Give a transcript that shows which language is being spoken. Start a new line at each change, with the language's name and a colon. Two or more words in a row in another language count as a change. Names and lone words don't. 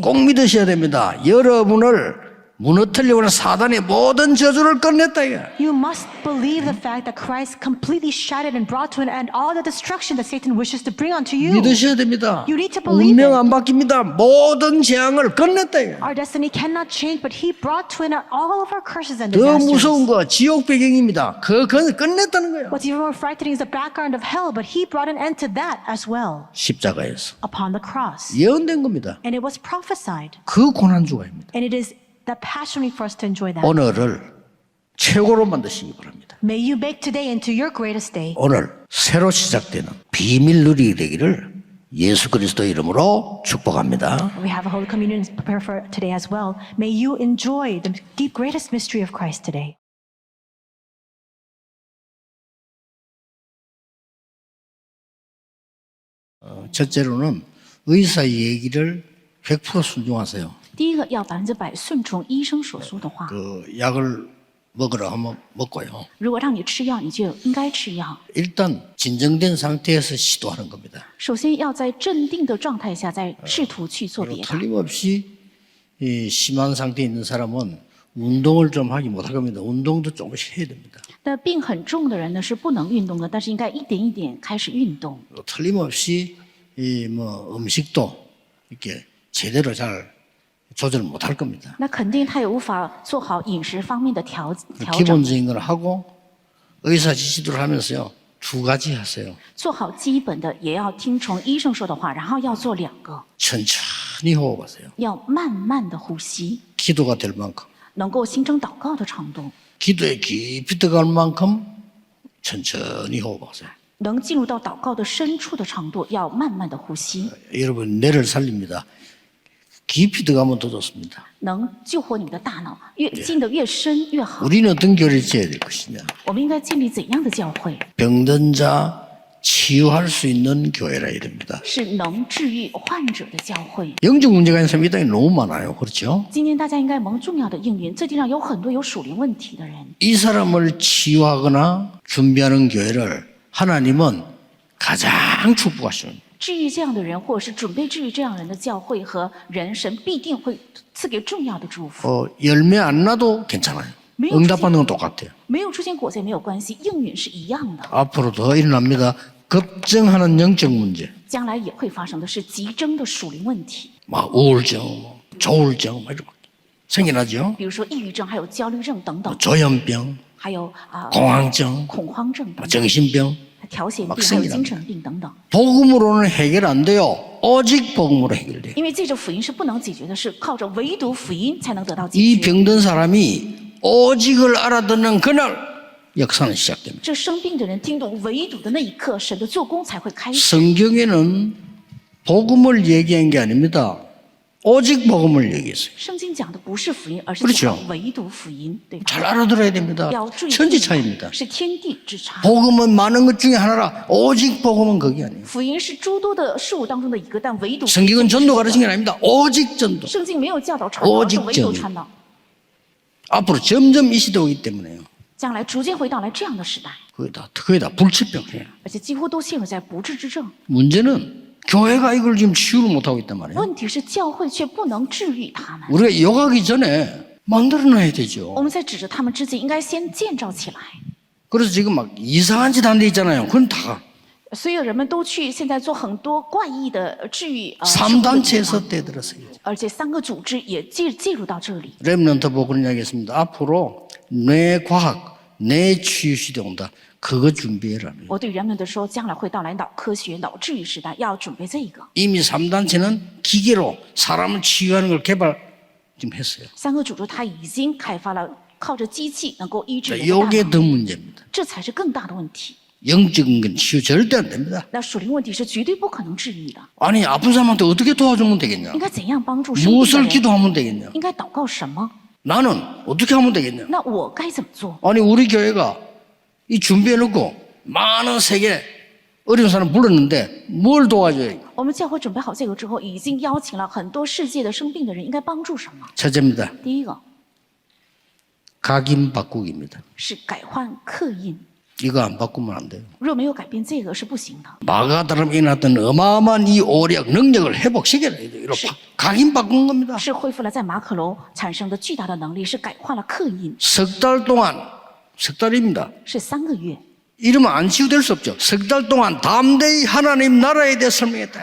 Korean: 꼭 믿으셔야 됩니다. 여러분을 무너뜨리려고 하는 사단의 모든 저주를 끝냈다 이거야.
English: You must believe the fact that Christ completely shattered and brought to an end all the destruction that Satan wishes to bring onto you.
Korean: 믿으셔야 됩니다.
English: You need to believe
Korean: 운명
English: it.
Korean: 안 바뀝니다. 모든 재앙을 끝냈다 이거야.
English: Our destiny cannot change, but He brought to an end all of our curses and
Korean: 더
English: disasters.
Korean: 무서운 거 지옥 배경입니다. 그건 끝냈다는 거예요.
English: What's even more frightening is the background of hell, but He brought an end to that as well
Korean: 십자가에서
English: upon the cross.
Korean: 예언된 겁니다.
English: And it was prophesied.
Korean: 그 고난주가입니다.
English: And it is the passion for us to enjoy that.
Korean: 오늘을 최고로 만드시기 바랍니다.
English: May you make today into your greatest day.
Korean: 오늘 새로 시작되는 비밀 누리게 되기를 예수 그리스도 이름으로 축복합니다.
English: We have a Holy Communion to prepare for today as well. May you enjoy the deep greatest mystery of Christ today.
Korean: 첫째로는 의사의 얘기를 100% 순종하세요.
Chinese: 第一个要100%顺从医生所说的话。
Korean: 그 약을 먹으라 하면 먹고요.
Chinese: 如果让你吃药，你就应该吃药。
Korean: 일단 진정된 상태에서 시도하는 겁니다.
Chinese: 首先要在镇定的状态下，再试图去做别的。
Korean: 틀림없이 이 심한 상태에 있는 사람은 운동을 좀 하기 못할 겁니다. 운동도 조금씩 해야 됩니다.
Chinese: 那病很重的人呢是不能运动的，但是应该一点一点开始运动。
Korean: 틀림없이 이 뭐 음식도 이렇게 제대로 잘 조절 못할 겁니다.
Chinese: 那肯定他也无法做好饮食方面的调整。
Korean: 기본적인 걸 하고 의사 지시를 하면서요. 2가지 하세요.
Chinese: 做好基本的，也要听从医生说的话，然后要做2个，
Korean: 천천히 호흡하세요.
Chinese: 要慢慢的呼吸，
Korean: 기도가 될 만큼.
Chinese: 能够形成祷告的程度，
Korean: 기도에 깊이 들어갈 만큼 천천히 호흡하세요.
Chinese: 能进入到祷告的深处的程度，要慢慢的呼吸，
Korean: 여러분 뇌를 살립니다. 깊이 들어가면 더 좋습니다.
Chinese: 能救活你的大脑，越进得越深越好。
Korean: 우리는 어떤 교회를 지어야 될 것이냐.
Chinese: 我们应该建立怎样的教会？
Korean: 병든 자 치유할 수 있는 교회라 이럽니다.
Chinese: 是能治愈患者的教会。
Korean: 영적 문제가 있는 사람이 이 땅에 너무 많아요. 그렇죠?
Chinese: 今天大家应该蒙重要的应允，这地上有很多有属灵问题的人。
Korean: 이 사람을 치유하거나 준비하는 교회를 하나님은 가장 축복하시는
Chinese: 治愈这样的人，或者是准备治愈这样人的教会和人，神必定会赐给重要的祝福。
Korean: 열매 안 나도 괜찮아요. 응답받는 건 똑같아요.
Chinese: 没有出现果子也没有关系，应允是一样的。
Korean: 앞으로 더 일어납니다. 급증하는 영적 문제.
Chinese: 将来也会发生的是急增的属灵问题，
Korean: 막 우울증, 조울증 이런 거 생겨나죠.
Chinese: 比如说抑郁症、还有焦虑症等等，
Korean: 조현병,
Chinese: 还有
Korean: 공황증,
Chinese: 恐慌症等等，
Korean: 정신병.
Chinese: 调节病，还有精神病等等。
Korean: 복음으로는 해결 안 돼요. 오직 복음으로 해결돼요.
Chinese: 因为借着福音是不能解决的，是靠着唯独福音才能得到解
Korean: 이
Chinese: 决。
Korean: 병든 사람이 오직을 알아듣는 그날 역사는 시작됩니다.
Chinese: 这生病的人听懂唯独的那一刻，神的做工才会开始。
Korean: 성경에는 복음을 얘기한 게 아닙니다. 오직 복음을 얘기했어요.
Chinese: 圣经讲的不是福音，而是
Korean: 그렇죠
Chinese: 讲唯独福音，对吧？
Korean: 잘 알아들어야 됩니다.
Chinese: 要注意，
Korean: 천지 차이입니다.
Chinese: 是天地之差。
Korean: 복음은 많은 것 중에 하나라. 오직 복음은 그게 아니에요.
Chinese: 福音是诸多的事物当中的一个，但唯独
Korean: 성경은 전도 가르친 게 아닙니다. 오직 전도.
Chinese: 圣经没有教导传道，而是
Korean: 오직
Chinese: 唯独
Korean: 전도.
Chinese: 传道。
Korean: 앞으로 점점 이 시대 오기 때문에요.
Chinese: 将来逐渐会到来这样的时代，
Korean: 거의 다 불치병이에요.
Chinese: 而且几乎都陷入在不治之症。
Korean: 문제는 교회가 이걸 지금 치유를 못하고 있단 말이에요.
Chinese: 问题是教会却不能治愈他们。
Korean: 우리가 욕하기 전에 만들어놔야 되죠.
Chinese: 我们在指着他们之前，应该先建造起来。
Korean: 그래서 지금 막 이상한 짓 한 데 있잖아요. 그건 다
Chinese: 所有人们都去现在做很多怪异的治愈事故的地
Korean: 3단체에서
Chinese: 方，
Korean: 떼들었어요.
Chinese: 而且3个组织也介入到这里。
Korean: 렘넌트 보고 그런 이야기 했습니다. 앞으로 뇌과학, 뇌치유 시대 온다. 그거 준비해라.
Chinese: 我对人们的说，将来会到来脑科学、脑治愈时代，要準備這個。
Korean: 이미 3단체는 기계로 사람을 치유하는 걸 개발 지금 했어요.
Chinese: 3 個組織它已經開發了靠着機器能夠醫治人的
Korean: 이게
Chinese: 大
Korean: 더
Chinese: 腦，
Korean: 문제입니다.
Chinese: 這才是更大的問題。
Korean: 영적인 건 치유 절대 안 됩니다.
Chinese: 那屬靈問題是絕對不可能治愈的。
Korean: 아니 아픈 사람한테 어떻게 도와주면 되겠냐?
Chinese: 應該怎樣幫助生病的
Korean: 무엇을
Chinese: 人？
Korean: 기도하면 되겠냐?
Chinese: 應該禱告什麼？
Korean: 나는 어떻게 하면 되겠냐?
Chinese: 那我該怎麼做？
Korean: 아니 우리 교회가 이 준비해놓고 많은 세계 어려운 사람 불렀는데 뭘 도와줘야 돼?
Chinese: 我們教會準備好這個之後，已經邀請了很多世界的生病的人，應該幫助什麼？
Korean: 첫째입니다.
Chinese: 第一個
Korean: 각인 바꾸기입니다.
Chinese: 是改換刻印，
Korean: 이거 안 바꾸면 안 돼요.
Chinese: 若沒有改變這個是不行的。
Korean: 마가다람에 일어났던 어마어마한 이 오력 능력을 회복시켜야 돼요. 이거 각인 바꾼 겁니다.
Chinese: 是恢復了在馬可樓產生的巨大的能力，是改換了刻印，
Korean: 석 달 동안 석 달입니다.
Chinese: 是3個月。
Korean: 이러면 안 치유될 수 없죠. 석 달 동안 담대히 하나님 나라에 대해 설명했다.